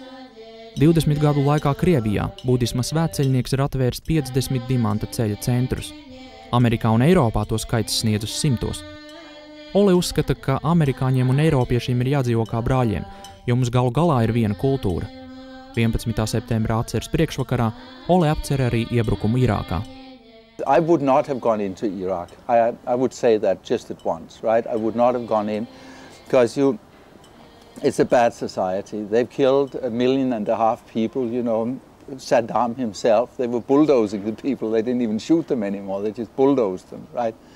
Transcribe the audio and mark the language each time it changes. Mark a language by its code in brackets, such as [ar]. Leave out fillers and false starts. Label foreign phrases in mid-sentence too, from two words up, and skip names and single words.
[lv] 20 gadu laikā Krievijā budisma svētceļnieks ir atvērs 50 dimanta ceļa centrus. Amerikā un Eiropā to skaits sniedz uz 100. Ole uzskata, ka amerikāņiem un eiropiešiem ir jādzīvo kā brāļiem, jo mums galu galā ir viena kultūra. 11. septembrā atceres priekšvakarā Ole apcer arī iebrukumu Irākā. [en] I would not have gone into Iraq. I would say that just at once, right? I would not have gone in because it's a bad society. They've killed 1.5 million people, you know, Saddam himself. They were bulldozing the people. They didn't even shoot them anymore. They just bulldozed them, right?